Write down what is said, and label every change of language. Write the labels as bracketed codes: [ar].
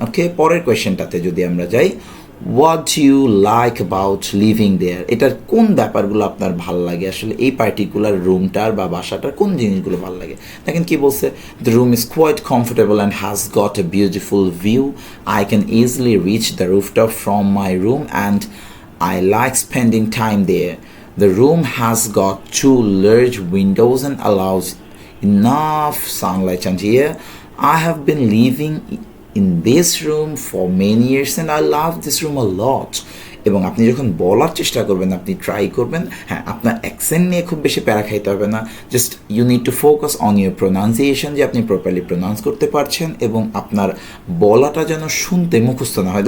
[bn] ওকে, পরের কোয়েশ্চেনটাতে যদি আমরা যাই, [en] what you like about living there, [bn] এটার কোন ব্যাপারগুলো আপনার ভালো লাগে, আসলে এই পার্টিকুলার রুমটার বা বাসাটার কোন জিনিসগুলো ভালো লাগে। দেখেন কি বলছে, [en] The room is quite comfortable and has got a beautiful view, I can easily reach the rooftop from my room and I like spending time there. The room has got 2 large windows and allows enough sunlight and air. I have been living in this room for many years and I love this room a lot. [bn] এবং আপনি যখন বলার চেষ্টা করবেন, আপনি try করবেন, হ্যাঁ আপনার অ্যাকসেন্ট নিয়ে খুব বেশি প্যারা খাইতে হবে না, [en] just you need to focus on your pronunciation, [bn] যে আপনি প্রপারলি প্রোনাউন্স করতে পারছেন, এবং আপনার বলাটা যেন শুনতে মুখস্থ না হয়।